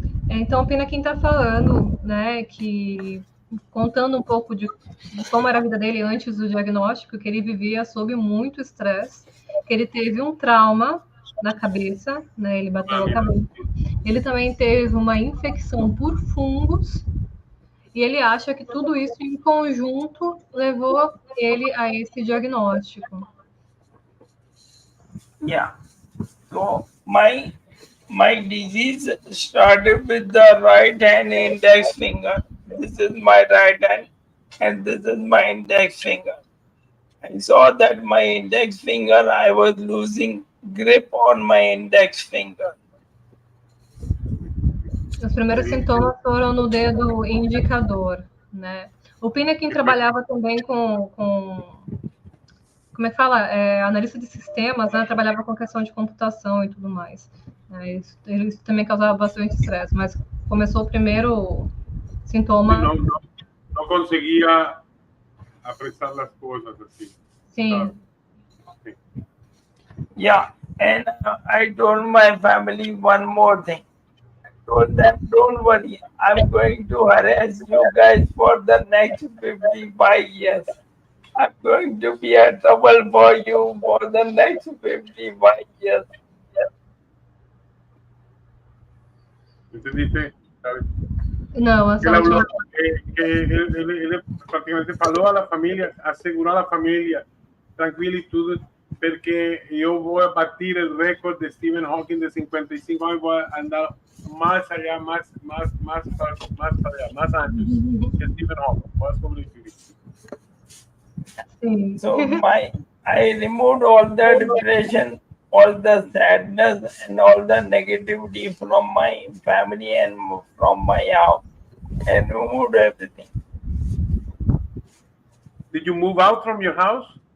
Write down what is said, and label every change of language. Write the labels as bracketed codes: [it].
[pt] Então, o Pinakin está falando, né, que contando um pouco de como era a vida dele antes do diagnóstico, que ele vivia sob muito estresse, que ele teve um trauma na cabeça, né, ele bateu a cabeça. Ele também teve uma infecção por fungos, e ele acha que tudo isso em conjunto levou ele a esse diagnóstico. Yeah. [en] So my disease started with the right hand index finger. This is my right hand, and this is my index finger. I saw that my index finger, I was losing grip on my index finger. [pt] Os primeiros sintomas foram no dedo indicador, né? O Pinakin trabalhava também com como é que fala? Analista de sistemas, né? Trabalhava com questão de computação e tudo mais. Isso também causava bastante estresse, mas começou o primeiro sintoma. Não conseguia apressar as coisas assim. Sim. Sim. [en] Yeah, and I told my family one more thing. I told them, don't worry, I'm going to harass you guys for the next 55 years. I'm going to be a trouble for you for the next 55 years. [es] ¿Entendiste? [pt] Não, essa Ele última... ele praticamente falou à família, assegurou à família, tranquilo e tudo, porque eu vou bater o recorde de Stephen Hawking de 55 anos, vou andar mais allá, mais antes que Stephen Hawking, vou sobreviver. [en] So I removed all the depression, all the sadness, and all the negativity from my family and from my house, and removed everything. Did you move out from your house?